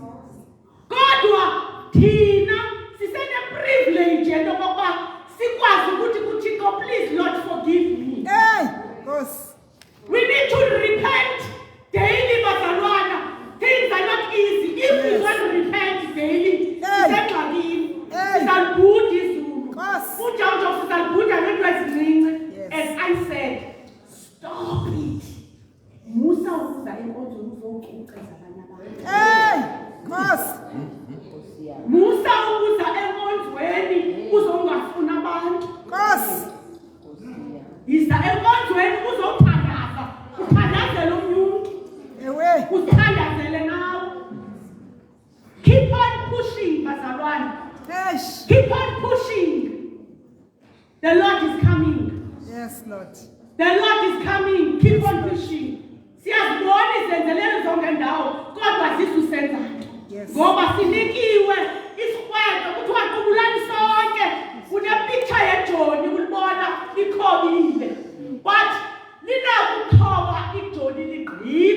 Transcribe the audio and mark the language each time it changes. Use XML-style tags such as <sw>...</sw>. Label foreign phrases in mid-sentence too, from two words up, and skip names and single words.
<xh>Kodwa thina sisene-privilege yento yokokuba sikwazi ukuthi kuThixo,</xh> <en>please Lord forgive me. We need to repent daily bazalwana. Things are not easy. If we don't repent daily,</en> <xh>sisengxakini. Sizalibhuda izulu. Unjawunjawu sizalibhuda ngento ezincinci.</xh> <en>As I said, stop it.</en> <xh>Musa ukuza enkonzweni uzocuceza abanye abantu. Musa ukuza enkonzweni uzongafuna abantu. Yiza enkonzweni uzothandaza. Uthandazele omnye umntu. Uthandazele nawe.</xh> <en>Keep on pushing bazalwane. Keep on pushing. The Lord is coming. Yes, Lord. The Lord is coming. Keep on pushing.</en> <xh>Siyazibona izenzelelo zonke ndawo kodwa zisusenzayo. Ngoba sinikiwe isikweko kuthiwa qubulani sonke. Une-picture yejoni ulibona likhobile. But linakuqhoba ijoni ligqibe.</xh>